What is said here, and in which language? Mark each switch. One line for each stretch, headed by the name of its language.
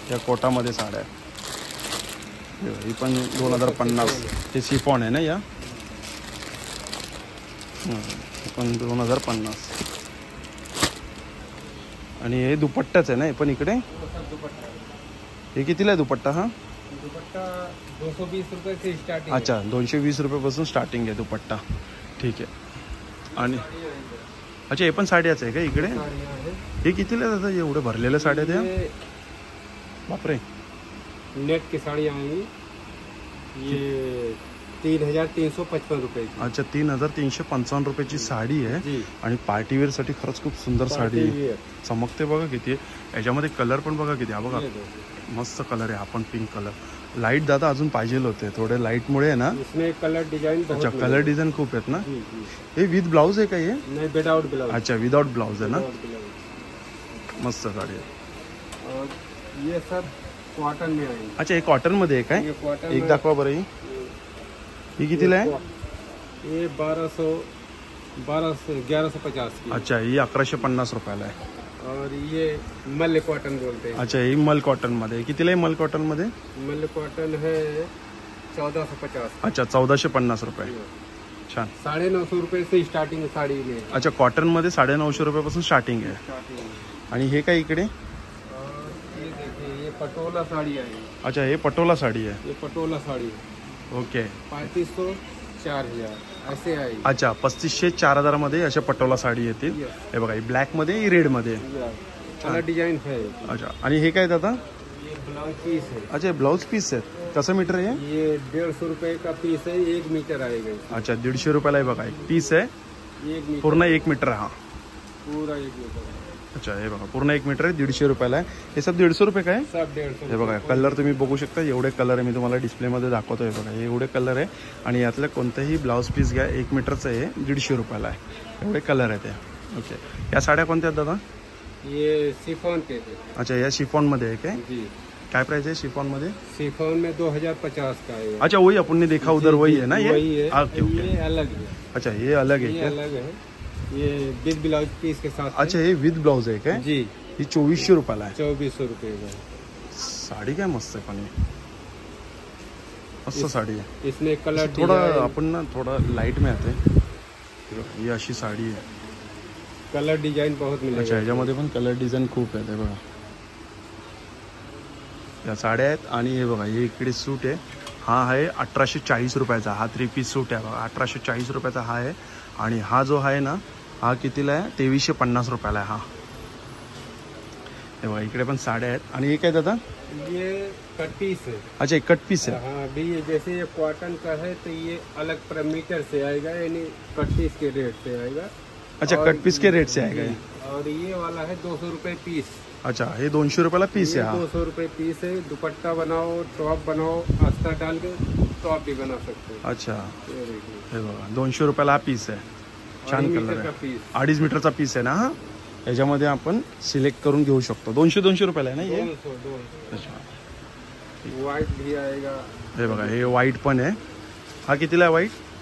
Marathi: या कोटामध्ये साड्या आहे। हे बघा, ही पण 2050, ते सिफॉन आहे ना या? ही पण 2050। आणि हे दुपट्टाच आहे ना हे पण इकडे?
Hindi: वो सब दुपट्टा।
Marathi: हे कितीला आहे दुपट्टा हा?
Hindi: दुपट्टा 220 रुपये से स्टार्टिंग।
Marathi: अच्छा 220 रुपयापासून स्टार्टिंग आहे दुपट्टा। ठीक आहे। आणि अच्छा हे पण साड्याच आहे का इकडे?
Hindi: साड़ियाँ हैं।
Marathi: हे कितीला आहे दादा एवढे भरलेल्या साड्या त्या?
Hindi: ये
Marathi: बापरे।
Hindi: नेट की साड़ी आएंगी, ये 3355 रुपये की।
Marathi: अच्छा 3355 रुपयाची साडी आहे।
Hindi: जी।
Marathi: आणि पार्टीवेअरसाठी खरंच खूप सुंदर साडी आहे।
Hindi: ये
Marathi: चमकते बघा किती आहे। याच्यामध्ये कलर पण बघा किती, हा बघा
Hindi: दो।
Marathi: मस्त कलर आहे। हा पण पिंक कलर। लाईट दादा अजून पाहिजे होते, थोडे लाईटमुळे आहे ना?
Hindi: इसमें कलर डिजाइन बहुत
Marathi: अच्छा कलर डिझाईन खूप आहेत ना?
Hindi: जी जी।
Marathi: हे विथ ब्लाऊज आहे का हे?
Hindi: नहीं, विदाउट ब्लाउज।
Marathi: अच्छा विदाउट ब्लाऊज आहे ना?
Hindi: Without blouse.
Marathi: मस्त साडी आहे।
Hindi: और ये सब कॉटन में आएंगे।
Marathi: अच्छा हे कॉटनमध्ये आहे काय?
Hindi: ये कॉटन एक में-
Marathi: दाखवा बरं ही कितीला आहे?
Hindi: ये 1150 की।
Marathi: अच्छा ही 1150 रुपयाला आहे।
Hindi: और ये मल्ल कॉटन बोलते हैं।
Marathi: अच्छा ही मल कॉटनमध्ये कितीला आहे? मल कॉटनमध्ये
Hindi: मल्ल कॉटन है 1450।
Marathi: अच्छा 1450 रुपये। छान।
Hindi: 950 रुपये से स्टार्टिंग साड़ी में।
Marathi: अच्छा कॉटनमध्ये 950 रुपयापासून स्टार्टिंग आहे।
Hindi: स्टार्टिंग में।
Marathi: आणि हे काय इकडे?
Hindi: और ये देखिए, ये पटोला साड़ी आई।
Marathi: अच्छा हे पटोला साडी आहे।
Hindi: ये पटोला साड़ी है। ओके। 3500 4000 ऐसे आई।
Marathi: अच्छा 3500 4000 मध्ये अशा पटोला साडी येतील।
English: Yes.
Marathi: हे बघा ही ब्लॅक मध्ये ही रेड मध्ये।
Hindi: कलर डिजाइन है।
Marathi: अच्छा आणि हे काय दादा?
Hindi: ये ब्लाउज पीस है।
Marathi: अच्छा ब्लाउज पीस आहेत, कसं मीटर आहे?
Hindi: ये 150 रुपये का पीस है, 1 मीटर आएगा इसमें।
Marathi: अच्छा 150 रुपयाला आहे बघा, एक पीस आहे 1 मीटर पूर्ण 1 मीटर हा।
Hindi: पूरा 1 मीटर।
Marathi: अच्छा हे बघा पूर्ण 1 मीटर आहे, 150 रुपयाला आहे।
Hindi: हे सब 150 रुपये
Marathi: काय?
Hindi: सब 150।
Marathi: हे बघा कलर तुम्ही बघू शकता, एवढे कलर आहे, मी तुम्हाला डिस्प्लेमध्ये दाखवतोय बघा, हे एवढे कलर आहे। आणि यातलं कोणतंही ब्लाऊज पीस घ्या 1 मीटरचं आहे, 150 रुपयाला आहे, एवढे कलर आहेत ते। ओके या साड्या कोणत्या आहेत दादा?
Hindi: ये शिफॉन के थे।
Marathi: अच्छा या शिफॉनमध्ये आहे काय?
Hindi: जी।
Marathi: काय प्राइस
Hindi: है
Marathi: शिफॉन मध्ये?
Hindi: शिफॉन में 2050 का है। अच्छा वही अपन ने देखा उधर, वही है ना ये? वही है। Okay okay. ये अलग है। अच्छा ये अलग है ये क्या? अलग है, ये विद ब्लाउज पीस के साथ।
Marathi: अच्छा हे विथ ब्लाउज आहे काय?
Hindi: जी।
Marathi: ही 2400 रुपयाला आहे।
Hindi: 2400 रुपये का।
Marathi: साडी काय मस्त आहे, पण मस्त साडी आहे।
Hindi: इसमें कलर थोड़ा अपन ना थोड़ा लाइट में आते, ये
Marathi: अशी साडी आहे।
Hindi: कलर डिजाइन बहुत मिलेगा।
Marathi: अच्छा ह्याच्यामध्ये पण कलर डिझाईन खूप आहे ते बघा। या साड्या आहेत. आणि हे बघा हे इकडे सूट आहे, हा आहे 1840 रुपयाचा. हा 3 पीस सूट आहे बघा, 1840 रुपयाचा हा आहे. आणि हा जो आहे ना हा कितीला आहे, 2350 रुपयाला आहे हा. हे बघा इकडे पण साड्या आहेत. आणि हे काय दादा,
Hindi: ये कट पीस है। अच्छा एक कट पीस है. हाँ अभी ये जैसे ये कॉटन का है तो ये अलग पर मीटर से आएगा, यानी कट पीस के रेट से आएगा। अच्छा कट पीस के रेट से आएगा ये. और ये वाला है 200 रुपये पीस।
Marathi: अच्छा हे 200 रुपयाला पीस आहे हा.
Hindi: 200 रुपये पीस है। दुपट्टा बनाओ, टॉप बनाओ, अस्तर डाल के टॉप भी बना सकते हो। अच्छा ये देखिए,
Marathi: हे बघा 200 रुपयाला हा पीस आहे. छान 2.5 कलर मीटर का आहे.
Hindi: पीस।
Marathi: 2.5 मीटरचा पीस आहे ना हा. याच्यामध्ये आपण सिलेक्ट करून घेऊ शकतो. 200 रुपयाला आहे ना हे. 200। अच्छा
Hindi: व्हाइट भी आएगा।
Marathi: हे बघा हे व्हाईट पण आहे. हा कितीला आहे व्हाईट?